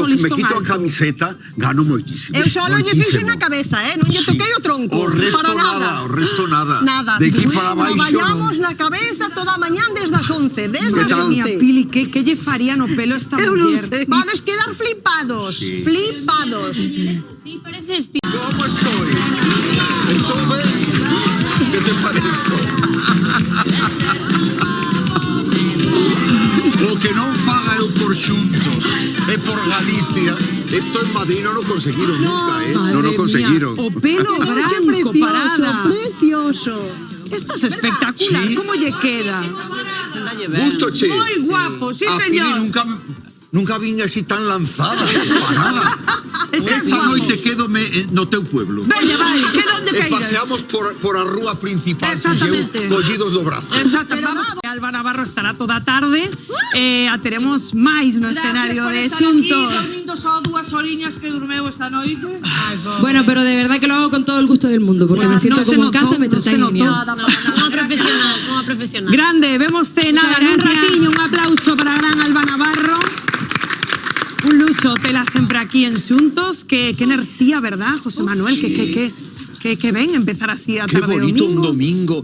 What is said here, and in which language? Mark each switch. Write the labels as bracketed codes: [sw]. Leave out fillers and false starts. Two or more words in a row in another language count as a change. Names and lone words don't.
[gl] cando o me listón quito a alto. camiseta gano moitísimo. Eu só lle fixen na cabeza, non lle toquei o tronco. O resto para nada, o resto nada. Nada. De aquí para baixo. Traballamos na cabeza toda a mañán desde as 11, desde as [es] Madre Mía, [gl] 11. Pili, que lle faría no pelo esta Eu non muller? sei. Vades quedar flipados, Sí. flipados. Sí, pareces tío. [es] ¿Cómo estoy? ¿Estoy bien? ¿Qué te parezco? [gl] O que non faga eu por xuntos e por Galicia. Esto en Madrid non o conseguiron nunca, non o Madre conseguiron. mía, o pelo branco, parada. Precioso. Estás espectacular, Sí. ¿cómo lle queda? Gusto, che. Moi guapo, sí, A Pili señor. nunca vin así tan lanzada, parada. Estás Esta guapo. noite quédome no teu pueblo. Veña, vai, que onde E queiras. paseamos por a rúa principal, Exactamente. collidos do brazo. Exacto, vamos. Alba Navarro estará toda a tarde. A teremos máis no escenario de xuntos. Dormindo só 2 horiñas que durmeu esta noite. [es] Bueno, pero de verdad que lo hago con todo el gusto del mundo, porque me siento no se como en notó, casa, me no se tratan notó. genial. [gl] Unha profesional, unha profesional. Grande, vemos nada en un gracias. ratiño. Un aplauso para gran Alba Navarro. Un luxo tela sempre aquí en Xuntos. Que enerxía, verdad, José Manuel? Que ven empezar así a Qué tarde bonito un domingo.